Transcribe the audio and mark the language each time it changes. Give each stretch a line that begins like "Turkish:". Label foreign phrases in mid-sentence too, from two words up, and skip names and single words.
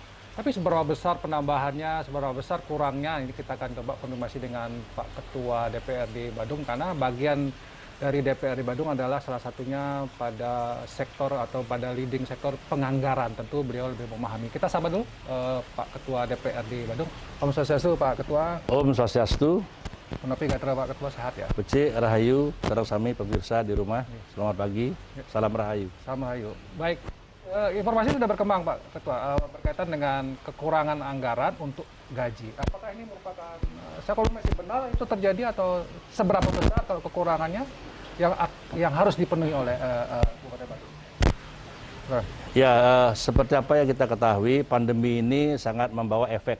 Indonesian: Tapi seberapa besar penambahannya, seberapa besar kurangnya, ini kita akan coba konfirmasi dengan Pak Ketua DPRD Badung, karena bagian dari DPRD Badung adalah salah satunya pada sektor atau pada leading sektor penganggaran. Tentu beliau lebih memahami. Kita sapa dulu Pak Ketua DPRD Badung. Om Swastiastu Pak Ketua. Om Swastiastu. Menapi kata Pak Ketua sehat ya?
Balinese: Beci, Rahayu, sareng sami
Indonesian: pemirsa di rumah. Selamat pagi, salam Rahayu. Salam Rahayu. Baik. Informasi sudah berkembang Pak Ketua berkaitan dengan kekurangan anggaran untuk gaji. Apakah ini merupakan, saya konfirmasi benar itu terjadi atau seberapa besar kalau kekurangannya yang harus dipenuhi oleh Bupati Badung? Ya, seperti apa yang kita ketahui, pandemi ini sangat membawa efek.